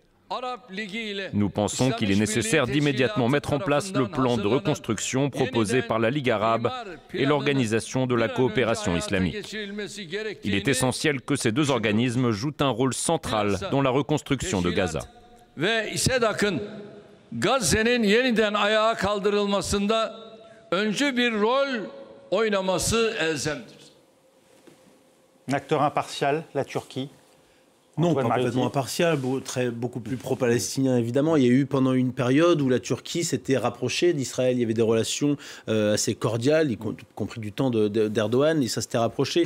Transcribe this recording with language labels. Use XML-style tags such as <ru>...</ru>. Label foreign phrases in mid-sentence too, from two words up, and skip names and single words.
<fr>Nous pensons qu'il est nécessaire d'immédiatement mettre en place le plan de reconstruction proposé par la Ligue arabe et l'Organisation de la coopération islamique. Il est essentiel que ces 2 organismes jouent un rôle central dans la reconstruction de Gaza.</fr> <tr>Gazze'nin yeniden ayağa kaldırılmasında öncü bir rol oynaması elzemdir.</tr> <fr>Un acteur impartial, la Turquie? Non, pas complètement impartial, beaucoup plus pro-palestinien évidemment. Il y a eu pendant une période où la Turquie s'était rapprochée d'Israël. Il y avait des relations assez cordiales, y compris du temps d'Erdogan, et ça s'était rapproché.</fr>